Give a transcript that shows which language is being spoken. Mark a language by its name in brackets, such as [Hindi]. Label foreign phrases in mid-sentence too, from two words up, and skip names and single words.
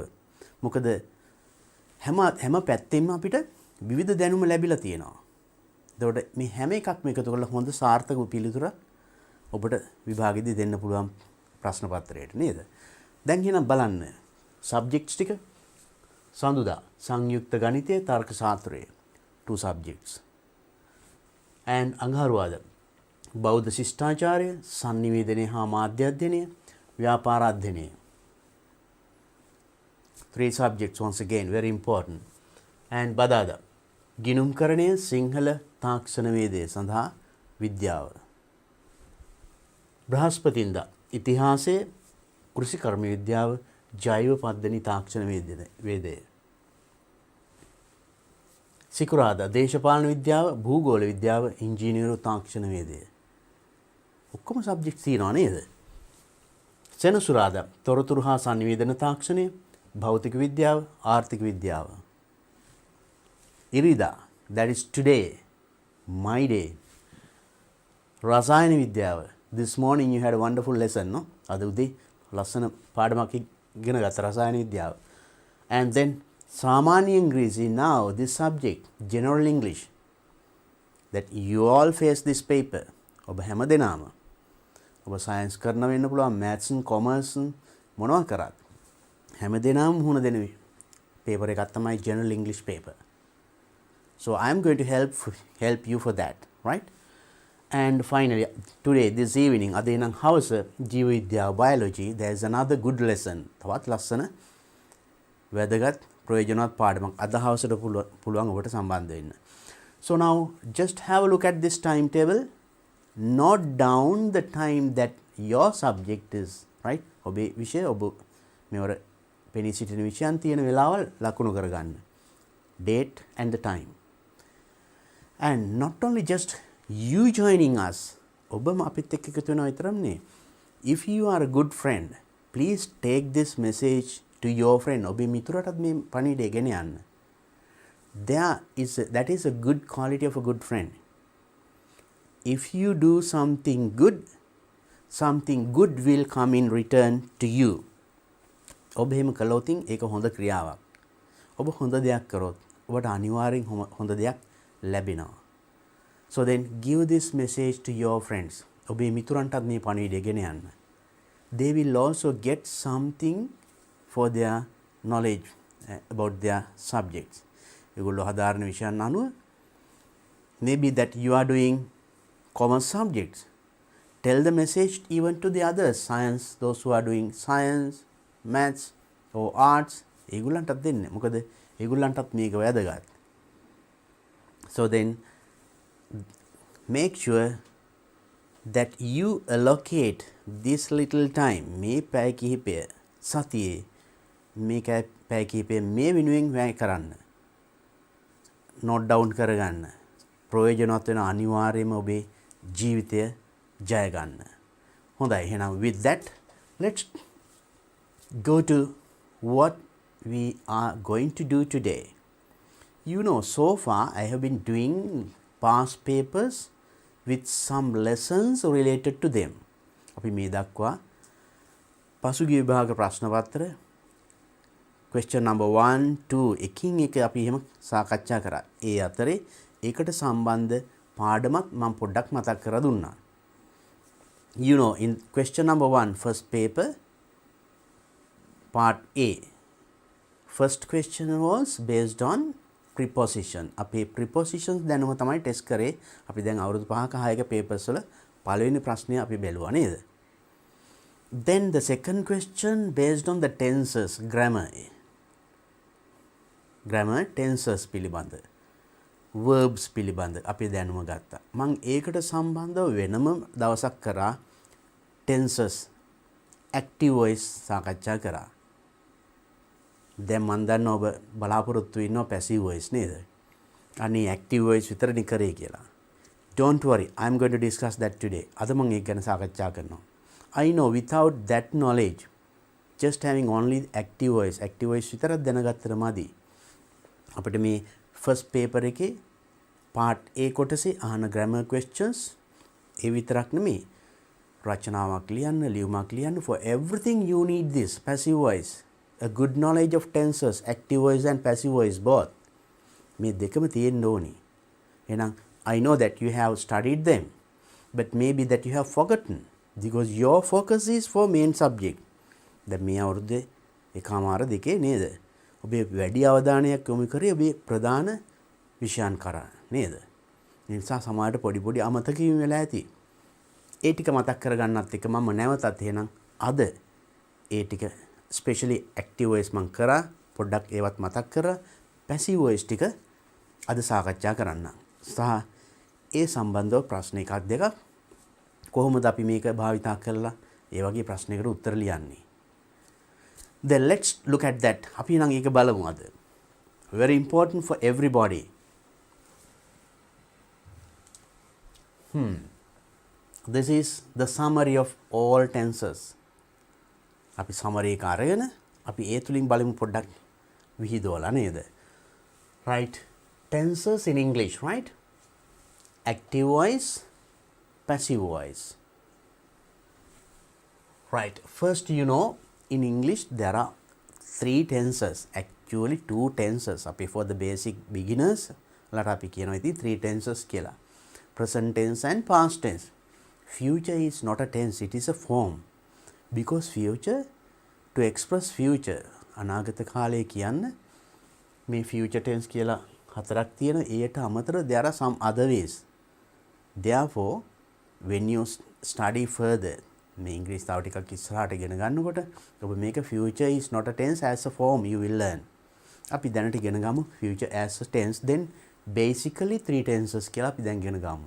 [Sinhala] මොකද හැම පැත්තෙන්ම අපිට විවිධ දැනුම ලැබිලා තියෙනවා. එතකොට මේ හැම එකක්ම එකතු කරලා හොඳ සාර්ථක පිළිතුරක් ඔබට විභාගෙදී දෙන්න පුළුවන් ප්‍රශ්න පත්‍රයට නේද? දැන් එහෙනම් බලන්න සබ්ජෙක්ට්ස් ටික. සඳුදා සංයුක්ත ගණිතය, තර්ක ශාස්ත්‍රය 2 subjects. and අඟහරුවාදා බෞද්ධ ශිෂ්ටාචාරය, sannivedana හා මාධ්‍ය අධ්‍යයනය, ව්‍යාපාර අධ්‍යයනය 3 [English] subjects once again very important. [Sinhala] and බදාදා ගිණුම්කරණය, සිංහල තාක්ෂණ වේදය සඳහා විද්‍යාව. බ්‍රහස්පතින්දා ඉතිහාසය, කෘෂිකර්ම විද්‍යාව, ජෛව පද්ධති තාක්ෂණ වේදය. සිකුරාදා දේශපාලන විද්‍යාව, භූගෝල විද්‍යාව, ඉංජිනේරු තාක්ෂණ වේදය. ඔක්කොම සබ්ජෙක්ට් තියෙනවා නේද? සෙනසුරාදා තොරතුරු හා sannivedana තාක්ෂණය, භෞතික විද්‍යාව, ආර්ථික විද්‍යාව. [English] ඉරිදා that is today, my day, [Sinhala] රසායන විද්‍යාව. [English] this morning you had a wonderful lesson, no? [Sinhala] අද උදේ ලස්සන පාඩමක් ඉගෙන ගත්ත රසායන විද්‍යාව. [English] and then [Sinhala] සාමාන්‍ය ඉංග්‍රීසි. [English] now this subject general English that you all face this paper. [Sinhala] ඔබ හැම දෙනාම ඔබ සයන්ස් කරන වෙන්න පුළුවන්, [English] maths and commerce [Sinhala] මොනවා කරත් හැම දෙනාම මුහුණ දෙන paper එකක් තමයි [English] general English paper. so I am going to help you for that, right? and finally today this evening [Sinhala] අද එනම් හවස ජීව විද්‍යාව, [English] biology, there is another good lesson. [Sinhala] තවත් ලස්සන වැදගත් ප්‍රයෝජනවත් පාඩමක් අද හවසට පුළුවන් ඔබට සම්බන්ධ වෙන්න. [English] so now just have a look at this timetable. note down the time that your subject is, right? [Sinhala] ඔබේ විෂය ඔබ මෙවර පෙනී සිටින විෂයන් තියෙන වෙලාවල් ලකුණු කරගන්න. [English] date and the time. and not only just you joining us, [Sinhala] ඔබම අපිත් එක්ක එකතු වෙනවා විතරක් නෙවෙයි. [English] if you are a good friend, please take this message to your friend. [Sinhala] ඔබේ මිතුරටත් මේ පණිවිඩය ගෙන යන්න. [English] that is a good quality of a good friend. if you do something good will come in return to you. [Sinhala] ඔබ එහෙම කළොත් ඒක හොඳ ක්‍රියාවක්. ඔබ හොඳ දෙයක් කරොත් ඔබට අනිවාර්යෙන් හොඳ දෙයක් ලැබෙනවා. [English] so then give this message to your friends. [Sinhala] ඔබේ මිතුරන්ටත් මේ පණිවිඩය ගෙන යන්න. [English] they will also get something for their knowledge about their subjects. [Sinhala] ඒගොල්ලෝ හදාරන විෂයන් අනුව [English] maybe that you are doing commerce subjects, tell the message even to the others, science, those who are doing science, maths or arts, [Sinhala] ඒගොල්ලන්ටත් දෙන්න. මොකද ඒගොල්ලන්ටත් මේක වැදගත්. [English] so then make sure that you allocate this little time, [Sinhala] මේ පැය කිහිපය සතියේ මේ පැය කිහිපය මේ වෙනුවෙන් වැය කරන්න. [English] note down [Sinhala] කරගන්න. ප්‍රයෝජනවත් වෙන අනිවාර්යයෙන්ම ඔබේ ජීවිතය ජය ගන්න. හොඳයි, එහෙනම් [English] with that let's go to what we are going to do today. You know, so far I have been doing past papers with some lessons related to them. [Sinhala] අපි මේ දක්වා පසුගිය විභාග ප්‍රශ්න පත්‍ර [English] question number 1 2 [Sinhala] එකින් එක අපි එහෙම සාකච්ඡා කරා. ඒ අතරේ ඒකට සම්බන්ධ පාඩමත් මම පොඩ්ඩක් මතක් කරලා දුන්නා. [English] You know, in question number 1 first paper part A, first question was based on preposition. [Sinhala] අපේ prepositions දැනුම තමයි ටෙස්ට් කරේ. අපි දැන් අවුරුදු 5ක 6ක papers වල පළවෙනි ප්‍රශ්නය අපි බැලුවා නේද? [English] Then the second question based on the tenses, grammar tenses [Sinhala] පිළිබඳ, verbs පිළිබඳ අපි දැනුම ගත්තා. මම ඒකට සම්බන්ධව වෙනම දවසක් කරා [English] tenses, active voice [Sinhala] සාකච්ඡා කරා. දැන් මන් දන්නවා ඔබ බලාපොරොත්තු වෙනවා [English] passive voice [Sinhala] නේද? අනේ [English] active voice [Sinhala] විතරනේ කරේ කියලා. [English] Don't worry, I'm going to discuss that today. [Sinhala] අද මම ඒක ගැන සාකච්ඡා කරනවා. [English] I know without that knowledge, just having only active voice [Sinhala] විතරක් දැනගත්තට මදි. අපිට මේ [English] first paper [Sinhala] එකේ [English] part A [Sinhala] කොටසේ අහන [English] grammar questions [Sinhala] ඒ විතරක් නෙමෙයි. රචනාවක් ලියන්න, ලියුමක් ලියන්න, [English] for everything you need this passive voice. A good knowledge of tenses, active voice and passive voice both. [Sinhala] මේ දෙකම තියෙන්න ඕනි. [English] එහෙනම් I know that you have studied them, but maybe that you have forgotten because your focus is for main subject. [Sinhala] දැන් මේ අවුරුද්දේ එකමාර දෙකේ නේද? ඔබේ වැඩි අවධානයක් යොමු කරේ ඔබේ ප්‍රධාන විෂයන් කරා නේද? ඒ නිසා සමහරට පොඩි පොඩි අමතක වීම වෙලා ඇති. ඒ ටික මතක් කරගන්නත් එක මම නැවතත් එහෙනම් අද ඒ ටික [English] especially active voice [Sinhala] මම කරා පොඩ්ඩක් ඒවත් මතක් කරා [English] passive voice [Sinhala] ටික අද සාකච්ඡා කරන්න. සහ ඒ සම්බන්ධව ප්‍රශ්න එකක් දෙකක් කොහොමද අපි මේක භාවිතා කරලා ඒ වගේ ප්‍රශ්නයකට උත්තර ලියන්නේ. [English] Then let's look at that. [Sinhala] අපි නම් ඒක බලමු අද. [English] Very important for everybody. This is the summary of all tenses. [Sinhala] අපි summary එක අරගෙන අපි ඒ තුලින් බලමු පොඩ්ඩක් විහිදුවලා නේද? [English] Right. Tenses in English, right? Active voice, passive voice. Right. First, you know, in English there are 3 tenses. Actually 2 tenses. For the basic beginners, [Sinhala] ලට අපි කියනවා ඉතින් 3 tenses කියලා. [English] Present tense and past tense. Future is not a tense, it is a form. Because future, to express future, [Sinhala] අනාගත කාලය කියන්න මේ [English] future tense [Sinhala] කියලා හතරක් තියෙනවා. ඒට අමතරව [English] there are some other ways. Therefore, when you study further, [Sinhala] මේ ඉංග්‍රීසි තව ටිකක් ඉස්සරහට ඉගෙන ගන්නකොට ඔබ මේක [English] future is not a tense as a form you will learn. [Sinhala] අපි දැනට ඉගෙන ගමු [English] future as a tense, [Sinhala] then basically 3 tenses කියලා අපි දැන් ඉගෙන ගමු.